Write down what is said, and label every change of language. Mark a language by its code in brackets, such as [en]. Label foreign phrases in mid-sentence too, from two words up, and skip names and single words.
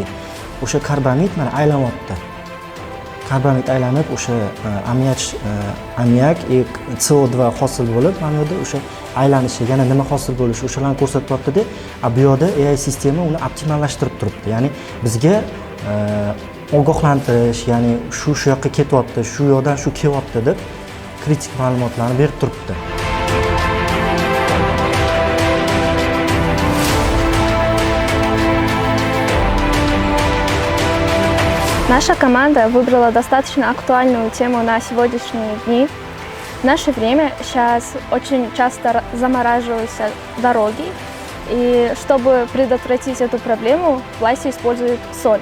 [uz] O'sha karbamid mana aylanyapti. Karbamid aylanib o'sha ammiak, CO2 hosil bo'lib, mana bu yerda o'sha aylanishi, yana nima hosil bo'lishi o'shalarni ko'rsatyapti-da. Bu yerda AI sistema uni optimallashtirib turibdi. Ya'ni bizga ogohlantirish, ya'ni shu yoqqa ketyapti, shu yoqdan shu kelyapti deb kritik ma'lumotlarni berib turibdi. [ru] Наша команда выбрала достаточно актуальную тему на сегодняшние дни. В наше время сейчас очень часто замораживаются дороги, И чтобы предотвратить эту проблему, в Лайсе используют соль.